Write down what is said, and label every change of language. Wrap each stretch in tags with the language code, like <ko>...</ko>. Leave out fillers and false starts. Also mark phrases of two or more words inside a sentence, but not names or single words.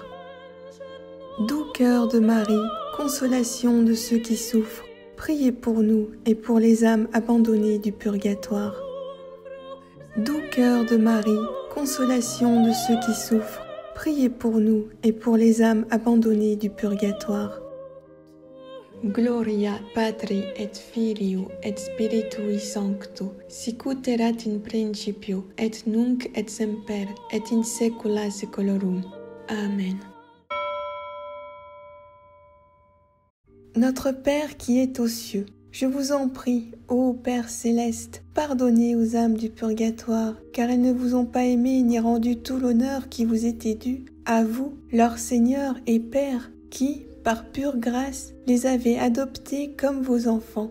<fr>Doux cœur de Marie, consolation de ceux qui souffrent, priez pour nous et pour les âmes abandonnées du purgatoire. Doux cœur de Marie, consolation de ceux qui souffrent, priez pour nous et pour les âmes abandonnées du purgatoire.</fr> <la>Gloria Patri et Filio et Spiritui Sancto, sic ut erat in principio et nunc et semper et in saecula saeculorum. Amen.</la> <fr>Notre Père qui es aux cieux, je vous en prie, ô Père céleste, pardonnez aux âmes du purgatoire, car elles ne vous ont pas aimé ni rendu tout l'honneur qui vous était dû, à vous, leur Seigneur et Père, qui, par pure grâce, les avez adoptés comme vos enfants.</fr>